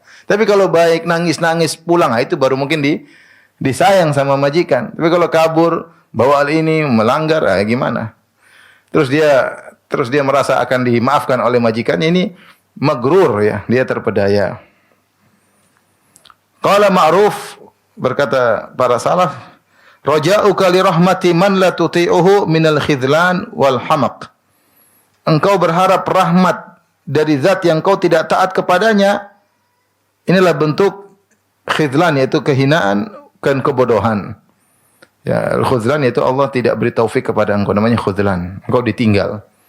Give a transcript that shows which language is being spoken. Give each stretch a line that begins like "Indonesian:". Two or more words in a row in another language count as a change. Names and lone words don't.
Indonesian: Tapi kalau baik nangis-nangis pulang, itu baru mungkin disayang sama majikan. Tapi kalau kabur, bawa hal ini melanggar, gimana? Terus dia merasa akan dimaafkan oleh majikan, ini magrur ya, dia terpedaya. Qala Ma'ruf, berkata para salaf,
Arabic: رجاؤك لرحمة من لا تطيعه من الخذلان والحمق.
Indonesian: Engkau berharap rahmat dari zat yang kau tidak taat kepadanya. Inilah bentuk khidlan, yaitu kehinaan dan kebodohan. Ya, khudlan yaitu Allah tidak beri taufik kepada engkau, namanya khudlan. Engkau ditinggal.